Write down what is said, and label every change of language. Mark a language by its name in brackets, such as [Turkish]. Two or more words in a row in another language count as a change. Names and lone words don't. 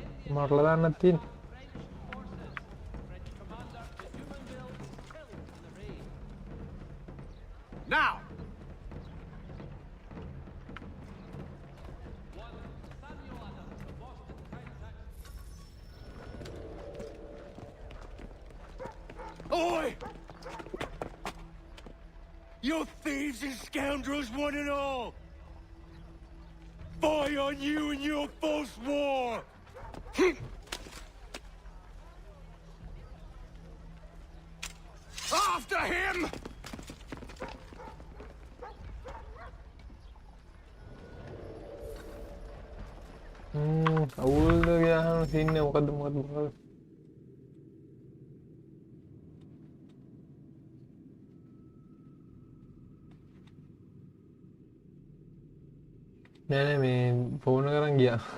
[Sinhala] මරලා දාන්නත් තියෙන. [English] Now! Oi! You thieves and scoundrels, one and all! Fie on you and your false war! After him! [Sinhala] අවුල්ද ගියාම සින්නේ මොකද්ද නෑ මේ ෆෝන් කරන් ගියා